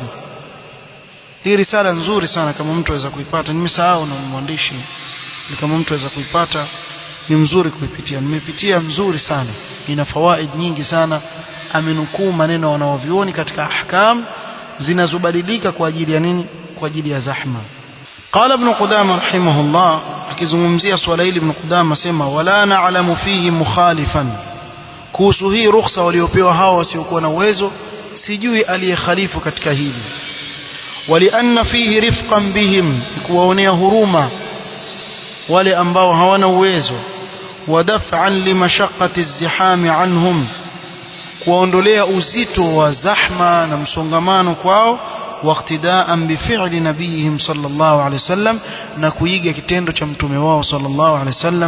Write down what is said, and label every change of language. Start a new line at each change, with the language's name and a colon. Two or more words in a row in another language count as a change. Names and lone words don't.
Swahili: Hii risala nzuri sana, kama mtu aweza kuipata, nimesahau na mwandishi, kama mtu aweza kuipata ni mzuri kuipitia. Nimepitia mzuri sana, ina fawaid nyingi sana amenukuu maneno wanaovioni katika ahkam zinazobadilika kwa ajili ya nini? Kwa ajili ya zahma.
Arabic: قال ابن قدامة رحمه الله
Swahili: akizungumzia swala hili Ibn Qudama sema
Arabic: ولا نعلم فيه مخالفا,
Swahili: kuhusu hii ruhusa waliopewa hao wasiokuwa na uwezo sijui aliyekhalifu katika hili.
Arabic: ولأن فيه رفقا بهم,
Swahili: kuwaonea huruma wale ambao hawana uwezo,
Arabic: ودفعا لمشقة الزحام عنهم,
Swahili: kuondolea uzito wa zahma na msongamano kwao,
Arabic: واقتداء بفعل نبيهم صلى الله عليه وسلم,
Swahili: na kuiga kitendo cha mtume wao
Arabic: صلى الله عليه وسلم.